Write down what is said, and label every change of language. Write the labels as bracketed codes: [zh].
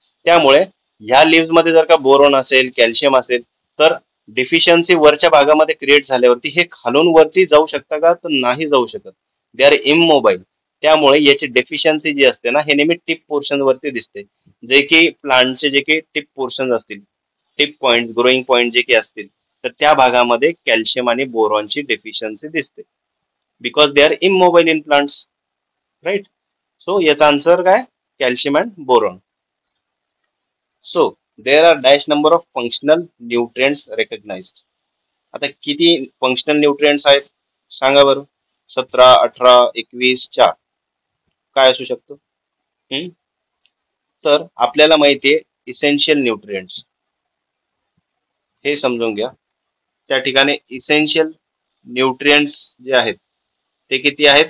[mr] त्यामुळे ह्या लीव्स मध्ये जर का बोरॉन असेल, कॅल्शियम असेल, तर डेफिशियन्सी वरच्या भागामध्ये क्रिएट झाल्यावरती हे खालून वरती जाऊ शकतं का, तर नाही जाऊ शकत. [en] They are immobile. [mr] त्यामुळे याची डेफिशियन्सी जी असते ना, हे नेहमी टिप पोर्शन वरती दिसते. जे की प्लांटचे जे काही टिप पोर्शन असतील, टिप पॉइंट, ग्रोईंग पॉइंट जे काही असतील, तर त्या भागामध्ये कॅल्शियम आणि बोरॉनची डेफिशियन्सी दिसते. [en] Because they are immobile in plants. Right. [mr] So याचा आन्सर काय, calcium and boron. [en] So there are dash number of functional nutrients recognised. [mr] आता किती फंक्शनल न्यूट्रिएंट्स आहेत सांगा बरं. 17, 18, 21, 4 काय असू शकतो? हम्म? तर आपल्याला माहिती आहे इसेन्शियल न्यूट्रिएंट्स, हे समजून घ्या. त्या ठिकाणी इसेन्शियल न्यूट्रिएंट्स जे आहेत ते किती आहेत?